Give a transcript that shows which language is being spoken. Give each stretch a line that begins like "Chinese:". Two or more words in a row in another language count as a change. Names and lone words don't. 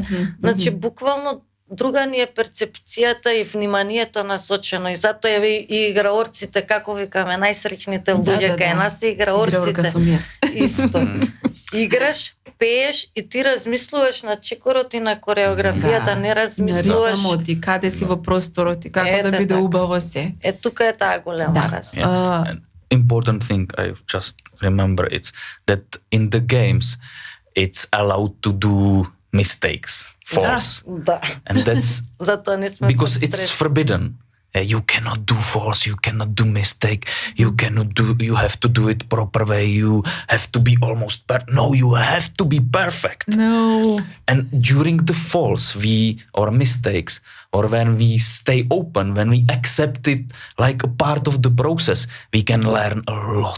Macedonian: Значи буквално друга ни е перцепцијата и вниманието насочено и затоа еве и играорците, како викаме, најсреќните луѓе кај нас се Играорка играорците. сум јас. Исто. Играш, пееш и ти размислуваш на чекорот и на кореографијата, не На размислуваш. ритмот и каде си во просторот и како Ете да биде така. убаво се. Тука е таа голема разлика.
English: An important thing I just remember it's that in the games it's allowed to do mistakes, false,
Macedonian: Да.
English: and that's
Macedonian: Затоа не сме
English: because
Macedonian: под
English: it's
Macedonian: стрес.
English: forbidden. You cannot do false, you cannot do mistake, you have to do it proper way, you have to be almost no, you have to be perfect. No. And during the false or mistakes, or when we stay open, when we accept it like a part of the process, we can learn a lot.